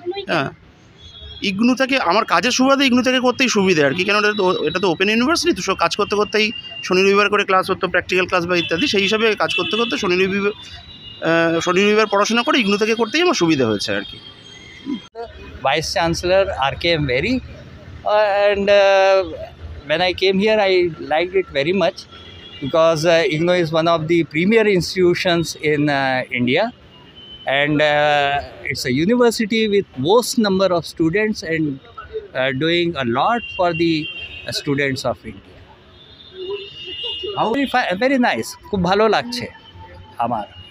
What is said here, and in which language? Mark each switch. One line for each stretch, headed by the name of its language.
Bangla: হ্যাঁ, ইগনু থেকে আমার কাজের সুবাদে ইগনু থেকে করতেই সুবিধে আর কি। কেন এটা তো ওপেন ইউনিভার্সিটি, তো কাজ করতে করতেই শনি রবিবার করে ক্লাস হতো, প্র্যাকটিক্যাল ক্লাস বা ইত্যাদি। সেই হিসাবে কাজ করতে করতে শনি রবিবার পড়াশোনা করে ইগনু থেকে করতেই আমার সুবিধা হয়েছে আর কি।
English: Vice Chancellor R.K.M. Very, and when I came here I liked it very much because IGNOU is one of the premier institutions in India, and it's a university with most number of students and doing a lot for the students of India. Very nice,
Bangla: খুব ভালো লাগছে আমার।